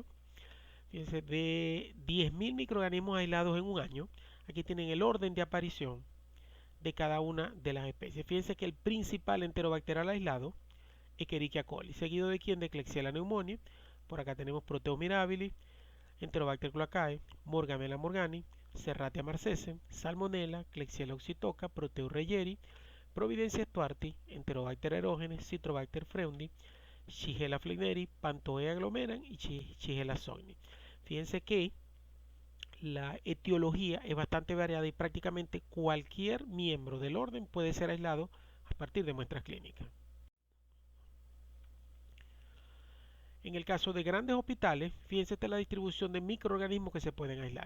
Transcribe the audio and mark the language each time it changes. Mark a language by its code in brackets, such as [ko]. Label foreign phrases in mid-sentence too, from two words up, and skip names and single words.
[es] Fíjense, de 10.000 microorganismos aislados en un año, aquí tienen el orden de aparición de cada una de las especies. Fíjense que el principal enterobacterial aislado es Escherichia coli, seguido de quién, de Klebsiella pneumoniae. Por acá tenemos Proteus mirabilis, Enterobacter cloacae, Morgamella morgani, Serratia marcescens, Salmonella, Klebsiella oxytoca, Proteureyeri, Providencia stuarti, Enterobacter aerogenes, Citrobacter freundi, Shigella flegneri, Panthoea aglomeran y Shigella sogni. Fíjense que la etiología es bastante variada y prácticamente cualquier miembro del orden puede ser aislado a partir de muestras clínicas. En el caso de grandes hospitales, fíjense esta la distribución de microorganismos que se pueden aislar.